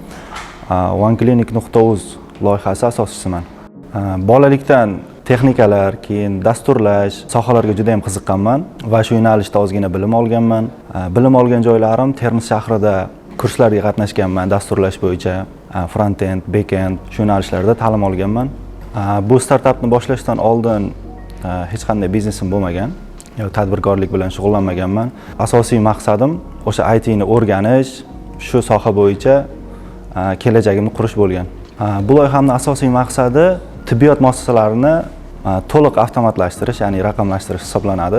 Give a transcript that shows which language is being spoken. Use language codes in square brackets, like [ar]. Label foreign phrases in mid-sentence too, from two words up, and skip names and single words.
[uz] OneClinic.uz loyihasi asoschisiman. Bolalikdan texnikalar, keyin dasturlash sohalarga juda ham qiziqqanman va shu yo'nalishda ozgina bilim olganman. Bilim olgan joylarim Termiz shahrida kurslarga qatnashganman dasturlash bo'yicha, [en] front-end, back-end [uz] shu yo'nalishlarda ta'lim olganman. Bu startapni boshlashdan oldin hech qanday biznesim bo'lmagan, tadbirkorlik bilan shug'ullanmaganman. Asosiy maqsadim o'sha IT ni o'rganish, shu soha bo'yicha kelajagimni qurish bo'lgan. Bu loyihamning asosiy maqsadi tibbiyot muassasalarini to'liq avtomatlashtirish, ya'ni raqamlashtirish hisoblanadi.